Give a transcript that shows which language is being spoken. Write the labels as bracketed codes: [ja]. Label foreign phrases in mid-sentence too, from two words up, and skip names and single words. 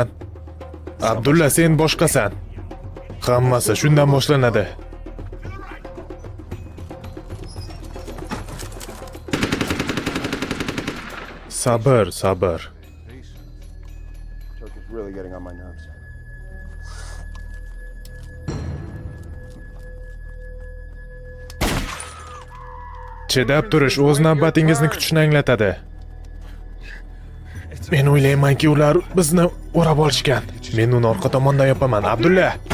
[uz] Abdulla, sen boshqasan. Hammasi shundan boshlanadi. Sabr, sabr. [en] getting on my nerves. [uz] Chidab turish o'z navbatingizni kutishni anglatadi. Men o'ylaymanki, ular bizni o'rab olishgan. Men uni orqa tomondan yopaman, Abdulla.